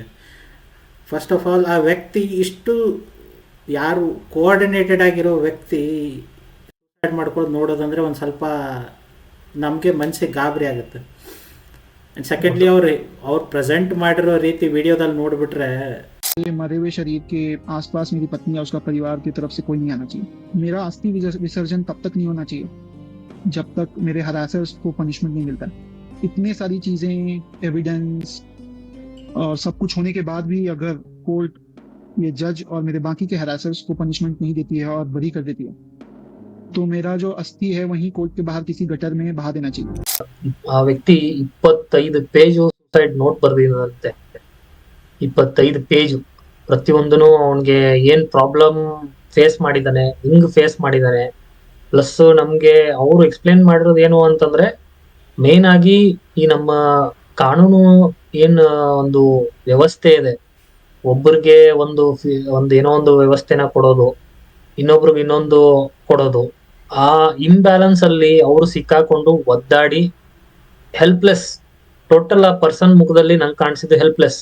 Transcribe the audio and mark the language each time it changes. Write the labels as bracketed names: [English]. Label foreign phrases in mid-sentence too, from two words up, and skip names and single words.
[English] first of all [Kannada] ಆ ವ್ಯಕ್ತಿ ಇಷ್ಟು ಯಾರು ಕೋಆರ್ಡಿನೇಟೆಡ್ ಆಗಿರೋ ವ್ಯಕ್ತಿ ಸುಸೈಡ್ ಮಾಡ್ಕೊಳ್ಳೋದು ನೋಡೋದಂದರೆ ಒಂದು ಸ್ವಲ್ಪ ನಮಗೆ ಮನಸ್ಸಿಗೆ ಗಾಬರಿ ಆಗುತ್ತೆ. [English] and secondly [Kannada] ಅವ್ರು ಪ್ರೆಸೆಂಟ್ ಮಾಡಿರೋ ರೀತಿ ವಿಡಿಯೋದಲ್ಲಿ ನೋಡಿಬಿಟ್ರೆ, [Hindi] मरे हुए शरीर के आसपास मेरी पत्नी या उसका परिवार की तरफ से कोई नहीं आना चाहिए. मेरा अस्थि विसर्जन तब तक नहीं होना चाहिए जब तक मेरे हरासर्स को पनिशमेंट नहीं मिलता. इतने सारी चीजें, एविडेंस और सब कुछ होने के बाद भी अगर कोर्ट, ये जज और मेरे बाकी के हरासर्स को पनिशमेंट नहीं देती है और बरी कर देती है, तो मेरा जो अस्थि है वहीं कोर्ट के बाहर किसी गटर में बहा देना चाहिए. [Kannada] ಆ ವ್ಯಕ್ತಿ 25 [English] page suicide note [Kannada] ಬರ್ದಿದಂತೆ. 25 ಪೇಜ್, ಪ್ರತಿಯೊಂದನು ಅವನ್ಗೆ ಏನ್ [English] problem face [Kannada] ಮಾಡಿದಾನೆ, ಹಿಂಗ್ ಫೇಸ್ ಮಾಡಿದಾನೆ. ಪ್ಲಸ್ ನಮ್ಗೆ ಅವರು ಎಕ್ಸ್ಪ್ಲೇನ್ ಮಾಡಿರೋದು ಏನು ಅಂತಂದ್ರೆ, ಮೇನ್ ಆಗಿ ಈ ನಮ್ಮ ಕಾನೂನು ಏನ್ ಒಂದು ವ್ಯವಸ್ಥೆ ಇದೆ, ಒಬ್ಬರಿಗೆ ಒಂದು ಏನೋ ಒಂದು ವ್ಯವಸ್ಥೆನ ಕೊಡೋದು, ಇನ್ನೊಬ್ರಿಗೆ ಇನ್ನೊಂದು ಕೊಡೋದು, ಆ ಇಂಬ್ಯಾಲೆನ್ಸ್ ಅಲ್ಲಿ ಅವರು ಸಿಕ್ಕಾಕೊಂಡು ಒದ್ದಾಡಿ ಹೆಲ್ಪ್ಲೆಸ್, ಟೋಟಲ್ ಆ ಪರ್ಸನ್ ಮುಖದಲ್ಲಿ ನಂಗೆ ಕಾಣಿಸಿದ್ದು ಹೆಲ್ಪ್ಲೆಸ್.